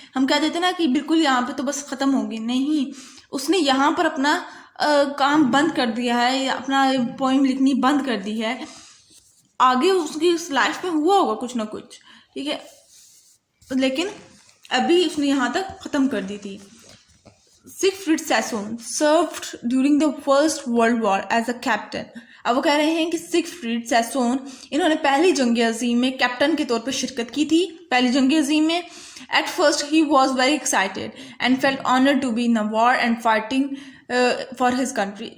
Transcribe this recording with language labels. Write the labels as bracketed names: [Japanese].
[Urdu] ہم کہہ دیتے ہیں نا کہ بالکل یہاں پہ تو بس ختم ہوگی، نہیں، اس نے یہاں پر اپنا کام بند کر دیا ہے، اپنا پوئم لکھنی بند کر دی ہے. آگے اس کی لائف میں ہوا ہوگا کچھ نہ کچھ، ٹھیک ہے، لیکن ابھی اس نے یہاں تک ختم کر دی تھی. [English] Siegfried Sassoon served during the First World War as a captain. [Urdu] اب وہ کہہ رہے ہیں کہ سیگفریڈ سیسون انہوں نے پہلی جنگ عظیم میں کیپٹن کے طور پر شرکت کی تھی، پہلی جنگ عظیم میں. [English] At first he was very excited and felt honored to be in a war and fighting for his country.